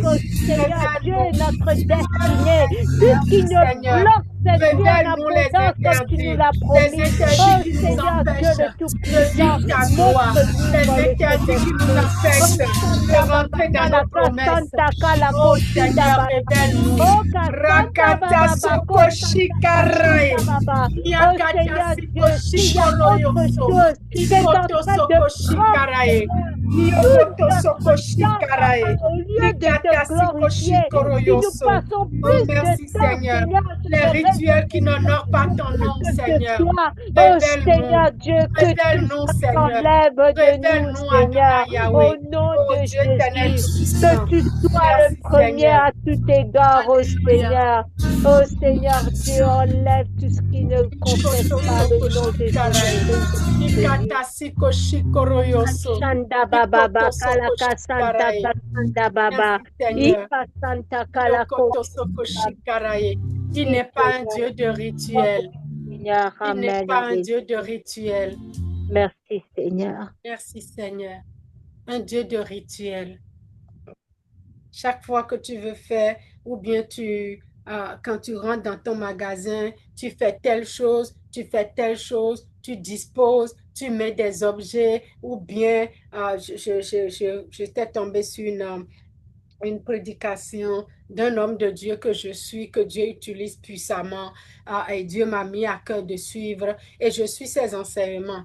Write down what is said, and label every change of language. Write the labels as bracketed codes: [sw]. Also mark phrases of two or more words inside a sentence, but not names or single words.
[fr] oh Seigneur Dieu, Révèle-nous. notre Révèle-nous destinée. les Tout ce qui interdits, nous Seigneur. bloque cette vie en Révèle-nous les abondance comme tu nous interdits. l'as Les promis. interdits Oh qui nous Seigneur Dieu empêchent le de Tout-Puissant, vivre ta gloire. montre-nous Les par le interdits qui nous Saint-Esprit. Oh empêchent Santa de Baba rentrer dans nos Kalaka promesses. Santa Oh Kalako Shinda Seigneur, Baba. révèle-nous. Oh Kasanta Rakata Baba Bako soko Santa shikarai. Kashinda Baba. Oh Miakata Seigneur siko Dieu, s'il y a autre shikoroyoso. chose qui est en Ikoto train de soko prendre, shikarai. Seigneur, toute Miokoto soko notre temps, shikarai. Papa, au lieu de te Mikata siko glorifier, si nous shikoroyoso. passons Oh, plus de merci temps, Seigneur. Seigneur, sur Les les réseaux rituels qui sociaux n'honorent pas ou ton quoi nom, que ce Seigneur. soit, oh Révèle-nous. Seigneur Dieu, que tout Révèle-nous, ça Seigneur. s'enlève de nous, Révèle-nous, Seigneur, Adonai au Yahweh. nom Oh de Dieu éternel Jésus, que tout-puissant. tu sois le Merci premier Seigneur. à tout égard, oh Alléluia. Seigneur. Oh Seigneur Dieu, enlève tout ce qui ne confesse Koto pas le soko nom de shikarai. Jésus-Christ. Ikata siko shikoroyoso. Shanda Baba Ikoto Bakala soko Kasanta shikarai. Kasanda Baba. Merci Seigneur. Ika Santa Kalako. Yokoto soko shikarai. Il Oui, n'est pas un Seigneur. Dieu de rituel. Seigneur, Il n'est Amen. pas un Amen. Dieu de rituel. Merci Seigneur. Merci Seigneur. Un Dieu de rituel. Chaque fois que tu veux faire, ou bien quand tu rentres dans ton magasin, tu fais telle chose, tu fais telle chose, tu disposes, tu mets des objets, ou bien j'étais tombée sur une prédication d'un homme de Dieu que je suis, que Dieu utilise puissamment, et Dieu m'a mis à cœur de suivre, et je suis ses enseignements.